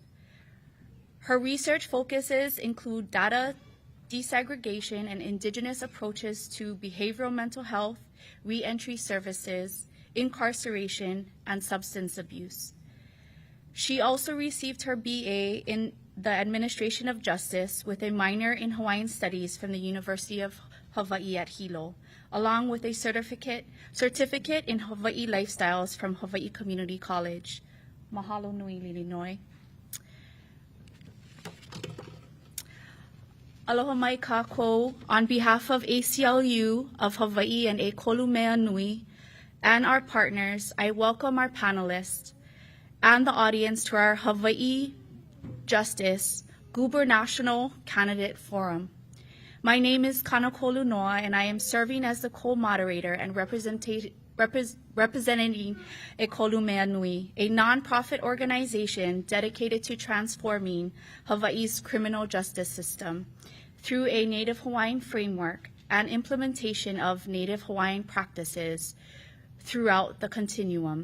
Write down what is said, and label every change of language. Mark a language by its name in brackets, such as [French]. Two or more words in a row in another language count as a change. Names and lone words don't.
[English] Her research focuses include data desegregation and indigenous approaches to behavioral mental health, reentry services, incarceration, and substance abuse. She also received her BA in the Administration of Justice with a minor in Hawaiian Studies from the University of Hawaii at Hilo, along with a certificate in Hawaii Lifestyles from Hawaii Community College. [Hawaiian] Mahalo nui, Lili Noi. Aloha mai kākou. [English] On behalf of ACLU of Hawaiʻi and ʻEkolu Mea Nui and our partners, I welcome our panelists and the audience to our Hawaii Justice Gubernatorial Candidate Forum. My name is Kanakolu Noa, and I am serving as the co-moderator and representing ʻEkolu Mea Nui, a nonprofit organization dedicated to transforming Hawaii's criminal justice system through a Native Hawaiian framework and implementation of Native Hawaiian practices throughout the continuum.